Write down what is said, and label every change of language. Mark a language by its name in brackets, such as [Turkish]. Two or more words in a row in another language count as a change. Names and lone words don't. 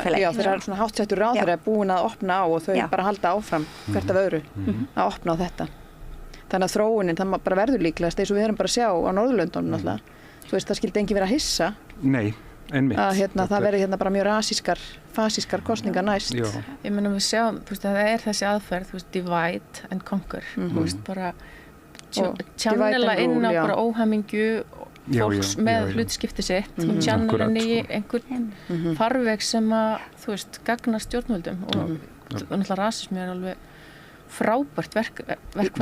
[Icelandic] Já, þeirra svona háttsettur ráðherra búin að opna á og þau bara halda áfram hvert af öðru að opna á þetta. Þannig að þróunin, það bara verður líklegast eins og við erum bara að sjá á Norðurlöndunum náttúrulega. Þú veist, það skildi enginn vera að hissa. Nei, einmitt. Að það verði hérna bara mjög fasískar kosningar næst. Já. Ég meina við sjáum, þú veist, það þessi aðferð, þú veist, [English] divide and conquer. [Icelandic] Þú veist, bara tjannela inn á bara óhamingju fólks með hlutskipti sitt og tjannela inn í einhvern farveg sem að, þú veist, gagna stjórnvöldum og náttúrulega rasismi alveg frábært verkvæði.